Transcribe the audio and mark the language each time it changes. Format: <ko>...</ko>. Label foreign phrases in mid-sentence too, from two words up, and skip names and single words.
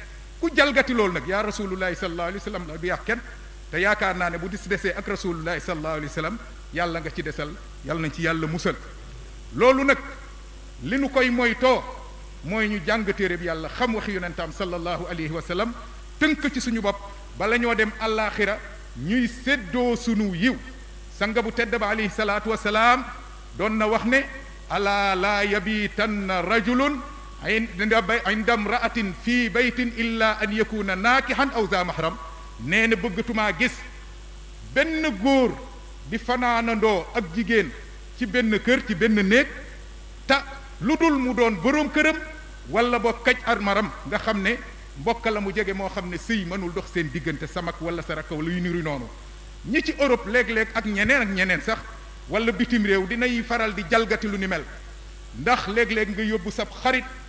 <wo>ku jalgati loolu nag</wo> <ar>يا رسول الله صلى الله عليه وسلم</ar> <wo>la du yàq kenn te yaakaar naa ne bu dis desee ak</wo> <ar>رسول الله صلى الله عليه وسلم</ar> <wo>yàlla nga ci desal yàlla nañ ci yàlla musal loolu nag li nu koy moytoo mooy ñu jàng téere bi yàlla xam waxi yonentam</wo> <ar>صلى الله عليه وسلم</ar> <wo>tënk ci suñu bopp bala ñoo dem àllaaxira ñuy séddoo sunu yiw sanga bu tedd ba</wo> <ar>عليه الصلاة والسلام</ar> <wo>doon na wax ne</wo> <ar>ألا لا يبيتن رجل عند امرأة في بيت إلا أن يكون ناكحا أو ذا محرم</ar> <wo>nee na bëggatumaa gis benn góor di fanaanandoo ak jigéen ci benn kër ci benn néeg ta lu dul mu doon boroom këram wala boo kaj armaram nga xam ne mbokk la mu jege moo xam ne sëy mënul dox seen diggante samak wala saraka wala yu niru noonu ñi ci Europe léeg-léeg ak ñeneen sax wala bitim réew dinay faral di jalgati lu ni mel ndax léeg-léeg nga yóbbu sab xarit</wo>